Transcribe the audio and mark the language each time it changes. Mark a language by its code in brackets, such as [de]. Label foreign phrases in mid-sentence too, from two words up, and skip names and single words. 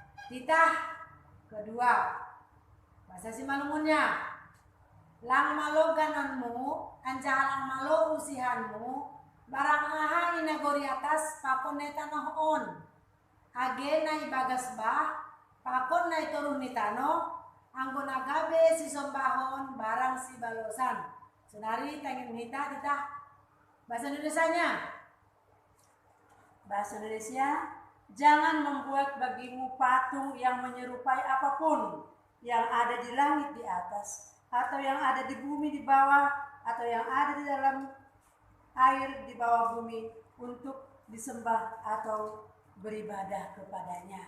[id] Titah kedua. Bahasa Simalungunnya. [bts] Lang malo gananmu, anca lang malo usihanmu, barang aha inagori atas pakon na tanohon. Age na ibagas bah, pakon na ituruh ni tano, anggo nagabe si sombahon, barang si balosan. Sunari tangin hita titah. [id] Bahasa Indonesianya. Bahasa Indonesia, jangan membuat bagimu patung yang menyerupai apapun yang ada di langit di atas, atau yang ada di bumi di bawah, atau yang ada di dalam air di bawah bumi untuk disembah atau beribadah kepadanya.